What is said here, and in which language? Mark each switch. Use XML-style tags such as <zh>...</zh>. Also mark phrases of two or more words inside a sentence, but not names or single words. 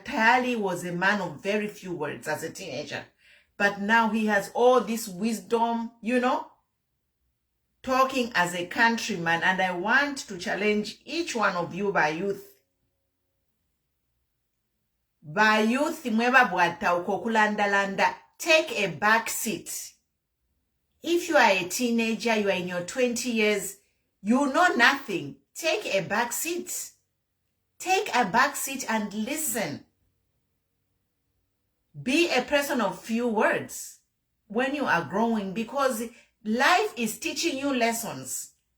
<en>Tayali was a man of very few words as a teenager. But now he has all this wisdom, you know, talking as a countryman. And I want to challenge each one of you, by youth. By youth,</en> <bem>mweba bwata ukokulandalanda.</bem> <en>Take a back seat. If you are a teenager, you are in your 20 years, you know nothing. Take a back seat. Take a back seat and listen. Be a person of few words when you are growing, because life is teaching you lessons.</en>